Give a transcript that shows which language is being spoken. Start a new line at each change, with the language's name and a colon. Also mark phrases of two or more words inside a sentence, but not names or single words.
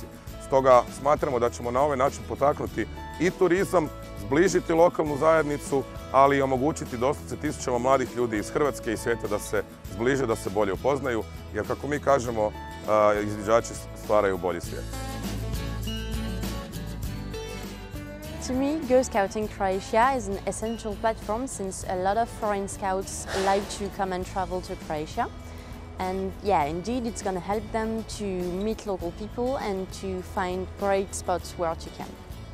Croatian: Stoga smatramo da ćemo na ovaj način potaknuti i turizam, zbližiti lokalnu zajednicu, ali i omogućiti doslovce tisućama mladih ljudi iz Hrvatske i svijeta da se zbliže, da se bolje upoznaju, jer kako mi kažemo, izviđači stvaraju bolji svijet.
English: To me, Go Scouting Croatia is an essential platform since a lot of foreign scouts like to come and travel to Croatia. And yeah, indeed, it's going to help them to meet local people and to find great spots where to camp.